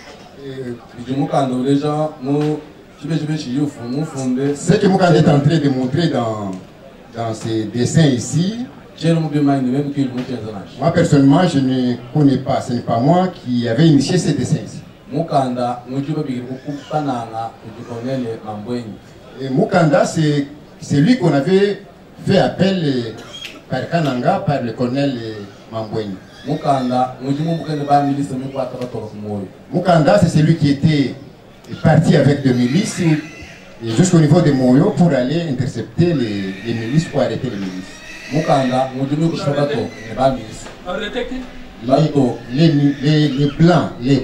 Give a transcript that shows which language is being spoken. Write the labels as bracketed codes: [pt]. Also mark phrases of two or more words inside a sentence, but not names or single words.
[fr] Ce que Mukanda est en train de montrer dans ces dessins ici, moi personnellement je ne connais pas, ce n'est pas moi qui avais initié ces dessins ici. Mukanda, Et Mukanda, c'est lui qu'on avait fait appel par Kananga, par le colonel Mambweni. Mukanda, c'est celui qui était parti avec des milices jusqu'au niveau de Moyo pour aller intercepter les milices, pour arrêter les milices. Mukanda, les blancs. Les